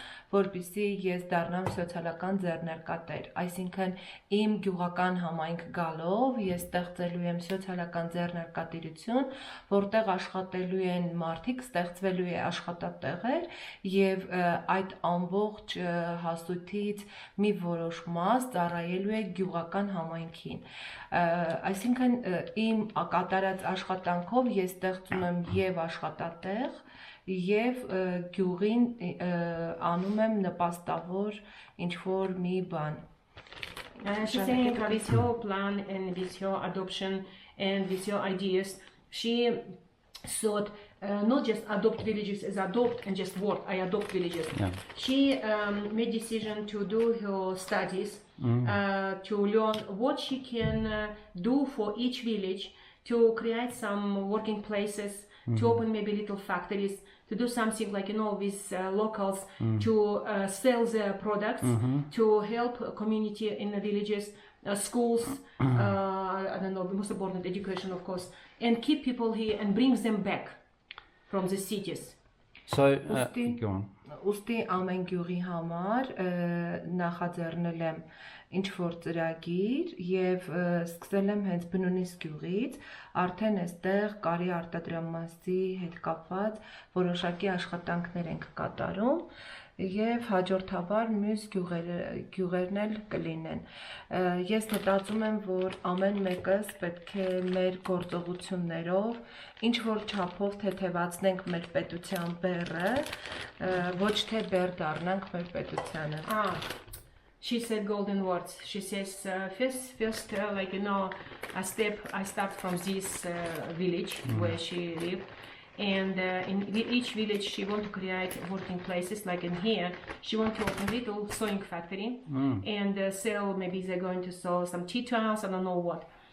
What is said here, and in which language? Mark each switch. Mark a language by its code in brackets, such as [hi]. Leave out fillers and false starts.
[hy] որպեսզի ես դառնամ սոցիալական ձեռներկատեր, այսինքն իմ գյուղական համայնք գալով ես ստեղծելու եմ սոցիալական ձեռներկատիրություն, որտեղ աշխատելու են մարդիկ, ստեղծվելու է աշխատատեղեր եւ այդ ամբողջ հասույթից մի որոշ մաս ծառայելու է գյուղական համայնքին, այսինքն իմ կատարած աշխատանքով ես ստեղծում եմ եւ աշխատատեղ եւ գյուղին անում եմ նպաստավոր ինչ-որ մի բան. [en] She's saying with your plan and with your adoption and with your ideas, she thought not just adopt villages as adopt and just word, I adopt villages. Yeah. She made decision to do her studies, to learn what she can do for each village, to create some working places, to open maybe little factories, to do something like, with locals, to sell their products, to help community in the villages, schools, I don't know, the most important education, of course, and keep people here and bring them back from the cities. So, go on. [hy] Ուստի ամեն գյուղի համար նախաձեռնել եմ ինչ-որ ծրագիր եւ սկսել եմ հենց Բնունիս գյուղից, արդեն այստեղ կարի արտադրամասի հետ կապված որոշակի աշխատանքներ ենք կատարում եւ հաջորդաբար մյուս գյուղերն էլ կլինեն։ Ես մտածում եմ, որ ամեն մեկս պետք է մեր գործողություններով ինչ որ չափով թեթևացնենք մեր պետության բեռը, ոչ թե բեռ դառնանք մեր պետությանը։ [en] She said golden words. She says, first, I start from this village where she lived. And in each village, she wants to create working places, like in here. She wants to open a little sewing factory and sell, maybe they're going to sell some tea towels, I don't know what.